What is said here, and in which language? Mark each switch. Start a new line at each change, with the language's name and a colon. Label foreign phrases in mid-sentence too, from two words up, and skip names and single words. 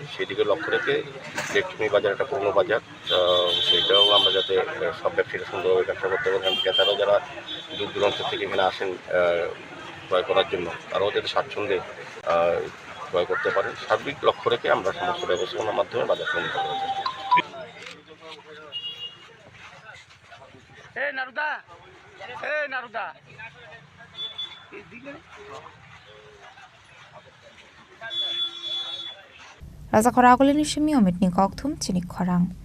Bangla: সেই দিকে লক্ষ্য রেখে ইলেকট্রনিক বাজার একটা পুরনো বাজার, সেইটাও আমরা যাতে সব ব্যবসায়ীরা সুন্দরভাবে ব্যবসা করতে পারেন, ক্রেতারা যারা দূর দূরান্ত থেকে এখানে আসেন ক্রয় করার জন্য তারাও যাতে স্বাচ্ছন্দ্যে ক্রয় করতে পারেন, সার্বিক লক্ষ্য রেখে আমরা সমস্ত ব্যবস্থাপনার মাধ্যমে বাজার উন্নত করার চেষ্টা করছি।
Kok Borok: Raja Khoragul ni shimi omit ni kokthum Chini Khorang.